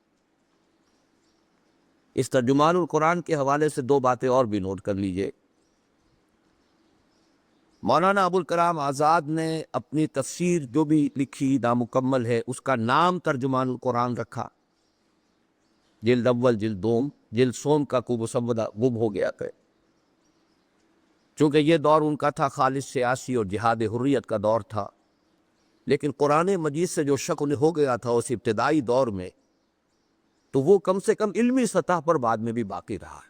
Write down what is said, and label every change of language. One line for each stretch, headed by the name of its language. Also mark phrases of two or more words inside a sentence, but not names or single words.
Urdu: اس ترجمان القرآن کے حوالے سے دو باتیں اور بھی نوٹ کر لیجئے۔ مولانا ابوالکلام آزاد نے اپنی تفسیر جو بھی لکھی نامکمل ہے، اس کا نام ترجمان القرآن رکھا، جلد اول، جلد دوم، جلد سوم کا کو مسودہ گم ہو گیا تھا، چونکہ یہ دور ان کا تھا خالص سیاسی اور جہاد حریت کا دور تھا، لیکن قرآن مجید سے جو شک انہیں ہو گیا تھا اس ابتدائی دور میں، تو وہ کم سے کم علمی سطح پر بعد میں بھی باقی رہا ہے۔